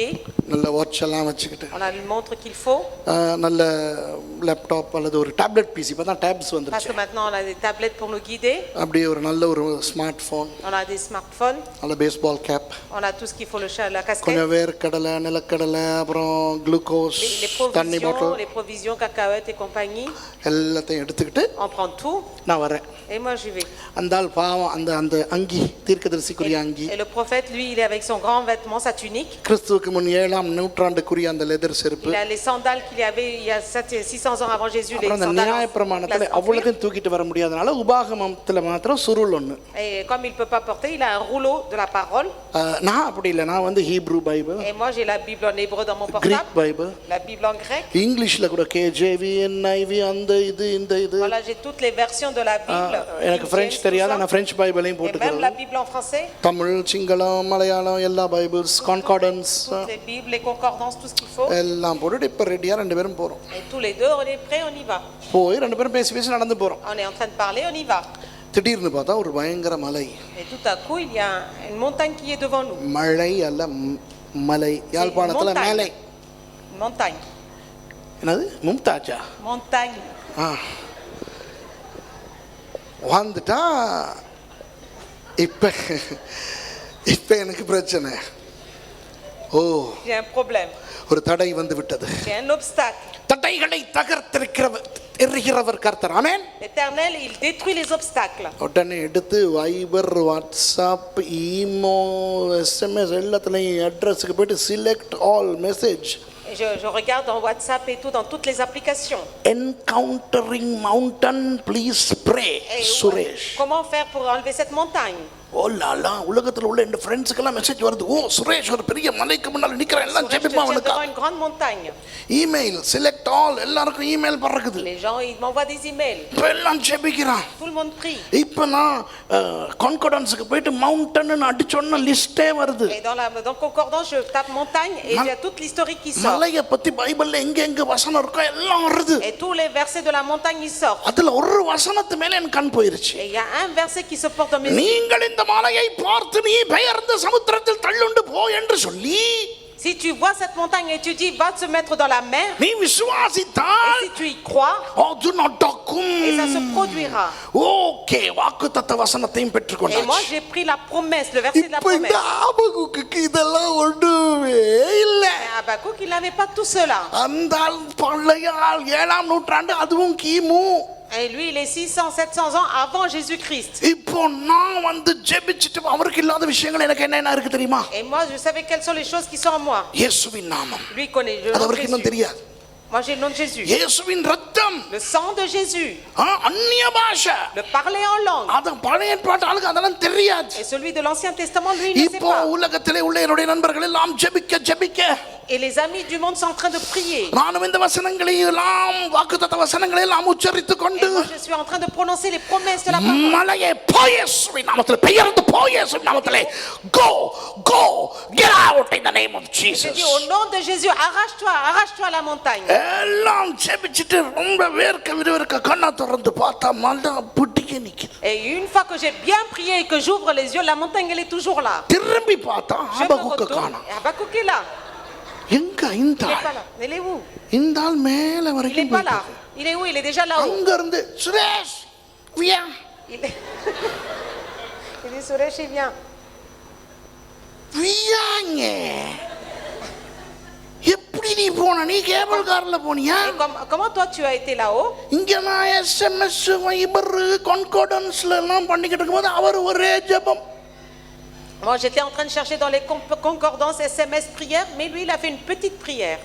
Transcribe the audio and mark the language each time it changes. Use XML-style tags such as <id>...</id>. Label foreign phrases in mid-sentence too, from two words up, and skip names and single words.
<ta>நல்ல வாட்ச் எல்லாம் வச்சுக்கிட்டு</ta> <fr>On a le montre qu'il faut.</fr> <ta>நல்ல லேப்டாப் அல்லது ஒரு</ta> <en>tablet PC,</en> <ta>இப்போ தான் டேப்ஸ்</ta> <fr>Parce</fr> <ta>வந்துருச்சு.</ta> <fr>que maintenant on a des tablettes pour nous guider.</fr> <ta>அப்படியே ஒரு நல்ல ஒரு</ta> <en>smart phone,</en> <fr>On a des smartphones.</fr> <ta>நல்ல</ta> <en>baseball cap,</en> <fr>On a tout ce qu'il faut, la casquette.</fr> <ta>கொஞ்சம் வேர்க்கடலை, நிலக்கடலை, அப்புறம் குளுக்கோஸ், தண்ணி பாட்டில்,</ta> <fr>Les provisions, cacahuètes et compagnie.</fr> <ta>எல்லாத்தையும் எடுத்துக்கிட்டு</ta> <fr>On prend tout.</fr> <ta>நான் வரேன்.</ta> <fr>Et moi j'y vais.</fr> <ta>அந்த ஆள் பாவம் அந்த அந்த அங்கி தீர்க்கதரிசிக்குரிய அங்கி,</ta> <fr>Et le prophète, lui, il est avec son grand vêtement, sa tunique.</fr> <ta>கிறிஸ்துவுக்கு முன் 7ஆம் நூற்றாண்டுக்குரிய அந்த லெதர் செருப்பு.</ta> <fr>Il a les sandales qu'il y avait il y a 600 ans avant Jésus. Les</fr> <ta>அப்புறம் அந்த</ta> <fr>sandales</fr> <ta>நியாயப்பிரமாணத்தில்</ta> <fr>en cuir.</fr> <ta>அவ்வளோத்தையும் தூக்கிட்டு வர முடியாதனால உபாகமத்தில் மாத்திரம் சுருள் ஒன்று.</ta> <fr>Et comme il ne peut pas porter, il a un rouleau de la parole.</fr> <ta>நான் அப்படி இல்லை, நான்</ta> <en>Hebrew Bible,</en> <fr>Et moi, j'ai la Bible en hébreu dans mon</fr> <ta>கிரீக்</ta> <fr>portable,</fr> <ta>பைபிள்,</ta> <fr>la Bible en grec.</fr> <ta>இங்கிலீஷில் கூட கேஜேவி, என்ஐவி, அந்த இந்த இது.</ta> <fr>Voilà, j'ai toutes les versions de la Bible.</fr> <ta>எனக்கு</ta> <fr>King</fr> <ta>பிரெஞ்சு</ta> <fr>James,</fr> <ta>தெரியாது,</ta> <fr>tout</fr> <ta>நான்</ta> <fr>ça.</fr> <ta>பிரெஞ்சு பைபிளையும்</ta> <fr>Et même la</fr> <ta>போட்டுக்கிறேன்.</ta> <fr>Bible en français.</fr> <ta>தமிழ், சிங்களம், மலையாளம் எல்லா பைபிள்ஸ், கான்கார்டன்ஸ்</ta> <fr>Toutes les Bibles, les concordances, tout ce qu'il faut.</fr> <ta>எல்லாம் போட்டுட்டு இப்போ ரெடியாக 2 பேரும் போகிறோம்.</ta> <fr>Et tous les deux, on est prêts, on y va.</fr> <ta>போய் 2 பேரும் பேசி பேசி நடந்து போகிறோம்.</ta> <fr>On est en train de parler, on y va.</fr> <ta>திடீர்னு பார்த்தா ஒரு பயங்கர மலை.</ta> <fr>Et tout à coup, il y a une montagne qui est devant nous.</fr> <ta>மழை அல்ல மலை, யாழ்ப்பாணத்தில்</ta> <fr>montagne.</fr> <ta>மேலை.</ta> <fr>Une montagne.</fr> <ta>என்னது மும்தாஜா?</ta> <fr>Montagne.</fr> <ta>வந்துட்டா இப்ப எனக்கு பிரச்சனை. ஓ,</ta> <fr>J'ai un problème.</fr> <ta>ஒரு தடை வந்து விட்டது.</ta> <fr>J'ai un obstacle.</fr> <ta>தடைகளை தகர்த்தெறிகிறவர் கர்த்தர். ஆமென்.</ta> <fr>L'Éternel, il détruit les obstacles.</fr> <ta>உடனே எடுத்து வைபர், வாட்ஸ்அப், ஈமோ, எஸ்எம்எஸ் எல்லாத்துலயும் அட்ரஸுக்கு போயிட்டு</ta> <en>select all message.</en> <fr>Et je regarde dans WhatsApp et tout, dans toutes les applications.</fr> <en>Encountering mountain, please pray.</en> <fr>Et சுரேஷ். comment faire pour enlever cette montagne?</fr> <ta>ஓ லாலா, உலகத்துல உள்ள என் ஃப்ரெண்ட்ஸ்க்கெல்லாம் மெசேஜ் வருது. ஓ சுரேஷ் ஒரு பெரிய மலைக்கு முன்னால நிக்கிறான், எல்லாம்</ta> <fr>Je te</fr> <ta>ஜெபிப்பா</ta> <fr>tiens</fr> <ta>அவனுக்கு.</ta> <fr>devant une grande montagne.</fr> <en>email select all,</en> <ta>எல்லாருக்கும் இமெயில் பறக்குது.</ta> <fr>Les gens, ils m'envoient des emails.</fr> <ta>இப்ப எல்லாம் ஜெபிக்கிறான்.</ta> <fr>Tout le monde prie.</fr> <ta>இப்ப நான் கான்கார்டன்ஸ்க்கு போயிட்டு மவுண்டன் அடிச்சோன்னா லிஸ்டே வருது.</ta> <fr>Et dans concordance, je tape montagne et il y a toute l'historique qui sort.</fr> <ta>மலையை பத்தி பைபிள்ல எங்க வசனம் இருக்கோ எல்லாம் வருது.</ta> <fr>Et tous les versets de la montagne, ils sortent.</fr> <ta>அதுல ஒரு வசனத்து மேல என் கண் போயிருச்சு.</ta> <fr>Et il y a un verset qui se porte dans mes yeux.</fr> <ta>நீங்கள் இந்த மலையை பார்த்து நீ பெயர்ந்து சமுத்திரத்தில் தள்ளுண்டு போ என்று சொல்லி,</ta> <fr>Si tu vois cette montagne et tu dis va te mettre dans la mer,</fr> <ta>நீ</ta> <fr>et</fr> <ta>விசுவாசித்தால்</ta> <fr>si tu y crois,</fr> <ta>அது நடக்கும்.</ta> <fr>et ça se produira.</fr> <ta>ஓகே, வாக்குத்தத்த வசனத்தையும்</ta> <fr>Et moi</fr> <ta>பெற்றுக்கொண்டாச்சு.</ta> <fr>j'ai pris la promesse, le verset de la</fr> <ta>இப்ப இந்த</ta> <fr>promesse.</fr> <ta>ஆபகுக்கு இதெல்லாம் ஒண்ணுமே இல்ல.</ta> <fr>Mais Habakkuk, il n'avait pas tout cela.</fr> <ta>அந்த ஆள் பழைய ஆள், 7ஆம் நூற்றாண்டு, அதுவும் கிமு.</ta> <fr>Et lui, il est 600-700 ans avant Jésus-Christ.</fr> <ta>இப்போ நான் வந்து ஜெபிச்சிட்டு அவருக்கு இல்லாத விஷயங்கள் எனக்கு என்ன இருக்கு தெரியுமா?</ta> <fr>Et moi, je savais quelles sont les choses qui sont en moi.</fr> <ta>இயேசுவின் நாமம்.</ta> <fr>Lui connaît le</fr> <ta>அது</ta> <fr>nom de</fr> <ta>அவருக்கு இன்னும்</ta> <fr>Jésus.</fr> <ta>தெரியாது.</ta> <fr>Moi, j'ai le nom de Jésus.</fr> <ta>இயேசுவின் ரத்தம்,</ta> <fr>Le sang de Jésus.</fr> <ta>அந்நிய பாஷை,</ta> <fr>Le parler en langue.</fr> <ta>அது பழைய ஏற்பாட்டு ஆளுக்கு அதெல்லாம் தெரியாது.</ta> <fr>Et celui de l'Ancien Testament, lui, il ne sait</fr> <ta>இப்போ</ta> <fr>pas.</fr> <ta>உலகத்திலே உள்ள என்னுடைய நண்பர்கள் எல்லாம் ஜெபிக்க</ta> <fr>Et les amis du monde sont en train de prier.</fr> <ta>நானும் இந்த வசனங்களை எல்லாம் வாக்குத்தத்த வசனங்களை எல்லாம் உச்சரித்துக்</ta> <fr>Et</fr> <ta>கொண்டு</ta> <fr>moi, je suis en train de prononcer les promesses de la parole.</fr> <ta>மலையே போய் இயேசுவின் நாமத்திலே பெயர்ந்து போய் இயேசுவின் நாமத்திலே</ta> <en>go get out in the name of</en> <fr>Je Jesus. dis au nom de Jésus, arrache-toi à la montagne.</fr> <ta>எல்லாம் ஜெபிச்சிட்டு ரொம்ப வேர்க்க கண்ணை திறந்து பார்த்தா மலை பிடிக்க நிக்குது.</ta> <fr>Et une fois que j'ai bien prié et que j'ouvre les yeux, la montagne, elle est toujours là.</fr> <ta>திரும்பி பார்த்தா</ta> <fr>Je me</fr> <ta>ஆபகுக்க</ta> <fr>retourne</fr> <ta>காணோம்.</ta> <fr>et Habakkuk est là.</fr> <ta>எங்க இந்த</ta> <fr>Il n'est</fr> <ta>ஆள்?</ta> <fr>pas là. Il est où?</fr> <ta>இந்த ஆள் மேல</ta> <fr>Il n'est</fr> <ta>வரைக்கும்</ta> <fr>pas là. Il est où? Il est déjà là-haut.</fr> <ta>அங்க இருந்து சுரேஷ் வியா</ta> <fr>Il dit Suresh, il vient.</fr> <ta>வியாங்க போன? நீ கேபிள் கார்ல போனியா?</ta> <fr>Et comment toi tu as été là-haut?</fr> <ta>இங்க நான் SMS வைபர் கான்கார்டன்ஸ்ல எல்லாம் பண்ணிக்கிட்டு இருக்கும்போது அவர் ஒரே ஜெபம்.</ta> <fr>Moi j'étais en train de chercher dans les concordances SMS prières, mais lui il a fait une petite prière.</fr>